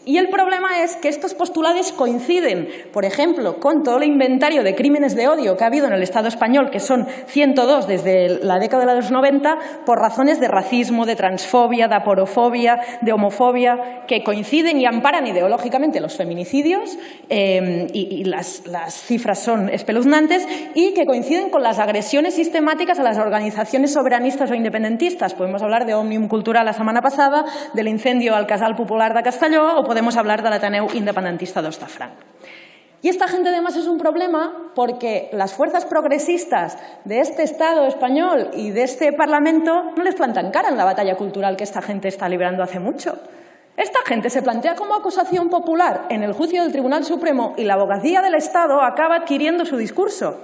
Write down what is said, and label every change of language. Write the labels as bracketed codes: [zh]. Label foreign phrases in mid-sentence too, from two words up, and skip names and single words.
[es] Y el problema es que estos postulados coinciden, por ejemplo, con todo el inventario de crímenes de odio que ha habido en el Estado español, que son 102 desde la década de los 90, por razones de racismo, de transfobia, de aporofobia, de homofobia, que coinciden y amparan ideológicamente los feminicidios, y las cifras son espeluznantes, y que coinciden con las agresiones sistemáticas a las organizaciones soberanistas o independentistas. Podemos hablar de Òmnium Cultural [ca] la setmana passada, [es] del incendio al Casal Popular de Castelló, o podemos hablar de l'Ateneu independentista d'Hostafranc. Y esta gente además es un problema porque las fuerzas progresistas de este Estado español y de este Parlamento no les plantan cara en la batalla cultural que esta gente está librando hace mucho. Esta gente se plantea como acusación popular en el juicio del Tribunal Supremo y la abogacía del Estado acaba adquiriendo su discurso.